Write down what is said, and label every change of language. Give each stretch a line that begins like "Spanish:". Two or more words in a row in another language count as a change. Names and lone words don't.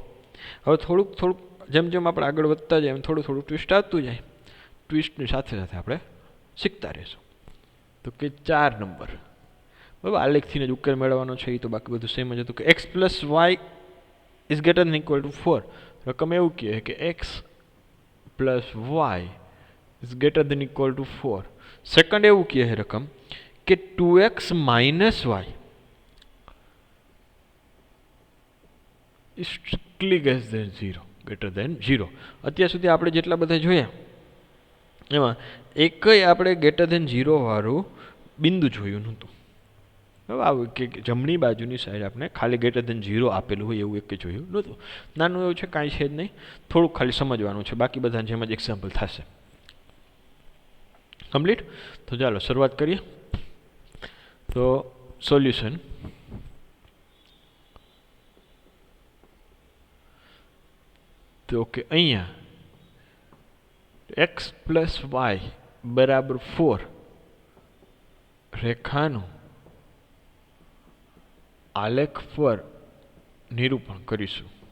Gujarati: હવે થોડુંક જેમ જેમ આપણે આગળ વધતા જાય એમ થોડું ટ્વિસ્ટ આવતું જાય. ટ્વિસ્ટની સાથે સાથે આપણે શીખતા રહીશું. તો કે 4 નંબર, બરાબર, આ લેખથી જ ઉકેલ મેળવવાનો છે. એ તો બાકી બધું સેમ જ હતું કે x + y
English: is greater than equal to
Gujarati: 4. રકમ એવું કહે કે
English: x plus y is greater than equal to 4.
Gujarati: સેકન્ડ એવું કહે છે રકમ કે
English: 2x minus y is strictly greater than 0.
Gujarati: અત્યાર સુધી આપણે જેટલા બધા જોયા એમાં એકય આપણે
English: greater than 0
Gujarati: વાળું બિંદુ જોયું નહોતું. હવે આવું કે જમણી બાજુની સાઈડ આપણે ખાલી
English: greater than 0
Gujarati: આપેલું હોય એવું એક જોયું નહોતું. નાનું એવું છે, કાંઈ છે જ નહીં, થોડુંક ખાલી સમજવાનું છે, બાકી બધા જેમ જ એક્ઝામ્પલ થશે. કમ્પ્લીટ. તો ચાલો શરૂઆત કરીએ. તો સોલ્યુશન તો કે અહીંયા x + y બરાબર 4 રેખાનું આલેખ પર નિરૂપણ કરીશું.